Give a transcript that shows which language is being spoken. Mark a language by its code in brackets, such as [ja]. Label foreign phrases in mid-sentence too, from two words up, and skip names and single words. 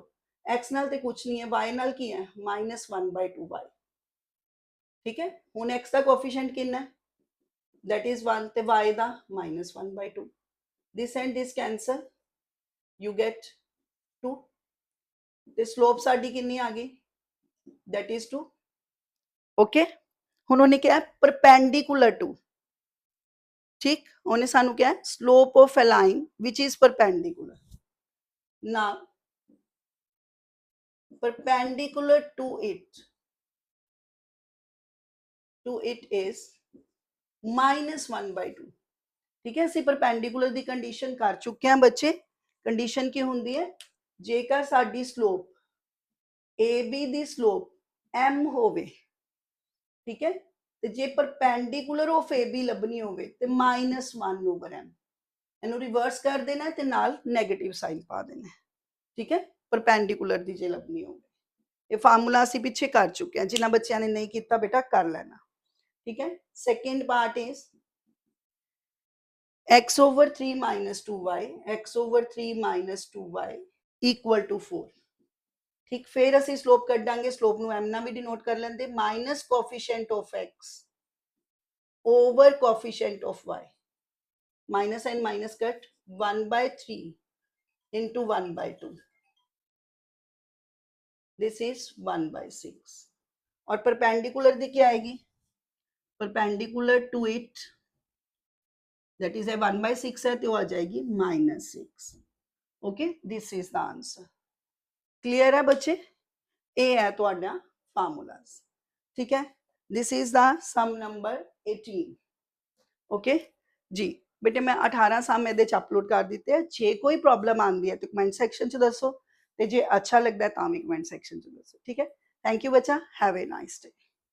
[pa] x ਨਾਲ ਤੇ ਕੁਝ ਨਹੀਂ ਹੈ, y ਨਾਲ ਕੀ ਹੈ? -1/2y. ਠੀਕ ਹੈ. ਹੁਣ x ਦਾ ਕੋਐਫੀਸ਼ੀਐਂਟ ਕਿੰਨਾ ਹੈ? [en] that is 1 [pa] ਤੇ y ਦਾ [en] -1/2. this and this cancel, you get 2. [pa] ਤੇ ਸਲੋਪ ਸਾਡੀ ਕਿੰਨੀ ਆ ਗਈ? [en] that is 2. [pa] ਓਕੇ. ਹੁਣ ਉਹਨੇ ਕਿਹਾ [en] perpendicular to. [pa] ਠੀਕ. ਉਹਨੇ ਸਾਨੂੰ ਕਿਹਾ [en] slope of a line which is perpendicular. now perpendicular to it is -1/2. [pa] ਠੀਕ ਹੈ. ਅਸੀਂ ਪਰਪੈਂਡੀਕੂਲਰ ਦੀ ਕੰਡੀਸ਼ਨ ਕਰ ਚੁੱਕੇ ਹਾਂ ਬੱਚੇ. ਕੰਡੀਸ਼ਨ ਕੀ ਹੁੰਦੀ ਹੈ? ਜੇਕਰ ਸਾਡੀ ਸਲੋਪ AB ਦੀ ਸਲੋਪ m ਹੋਵੇ, ਠੀਕ ਹੈ, ਤੇ ਜੇ [en] perpendicular of AB [pa] ਲੱਭਣੀ ਹੋਵੇ ਤੇ -1/m. ਇਹਨੂੰ ਰਿਵਰਸ ਕਰ ਦੇਣਾ ਤੇ ਨਾਲ [en] negative sign [pa] ਪਾ ਦੇਣਾ. ਠੀਕ ਹੈ. ਪਰਪੈਂਡੀਕੂਲਰ ਦੀ ਜੇ ਲੱਭਣੀ ਹੋਵੇ. ਇਹ ਫਾਰਮੂਲਾ ਅਸੀਂ ਪਿੱਛੇ ਕਰ ਚੁੱਕੇ ਹਾਂ. ਜਿਨ੍ਹਾਂ ਬੱਚਿਆਂ ਨੇ ਨਹੀਂ ਕੀਤਾ ਬੇਟਾ ਕਰ ਲੈਣਾ. ਠੀਕ ਹੈ. [en] second part is x over 3 minus 2y, x over 3 minus 2y equal to 4. [hi] ठीक. फिर [pa] ਅਸੀਂ ਸਲੋਪ ਕੱਢਾਂਗੇ. ਸਲੋਪ ਨੂੰ m ਨਾਲ ਵੀ ਡਿਨੋਟ ਕਰ ਲੈਂਦੇ. [en] minus coefficient of x over coefficient of y. minus and minus cut. 1/3 into 1/2. this is 1/6. [hi] और परपेंडिकुलर दी क्या आएगी? [en] perpendicular to it that is a 1/6 [hi] है तो आ जाएगी [en] -6. [hi] ओके. [en] this is the answer. [hi] क्लियर है बच्चे? ये है ਤੁਹਾਡਾ फार्मूलाज. ठीक है. [en] this is the sum number 18. [pa] ਓਕੇ ਜੀ. ਬੇਟੇ ਮੈਂ 18 ਸਮ ਇਹਦੇ ਚ ਅਪਲੋਡ ਕਰ ਦਿੱਤੇ ਹੈ. ਜੇ ਕੋਈ ਪ੍ਰੋਬਲਮ ਆਂਦੀ ਹੈ ਤਾਂ [en] comment section [pa] ਚ ਦੱਸੋ ਤੇ ਜੇ ਅੱਛਾ ਲੱਗਦਾ ਤਾਂ ਵੀ [en] comment section [pa] ਚ ਦੱਸੋ. ਠੀਕ ਹੈ. [en] thank you [pa] ਬੱਚਾ. [en] have a nice day.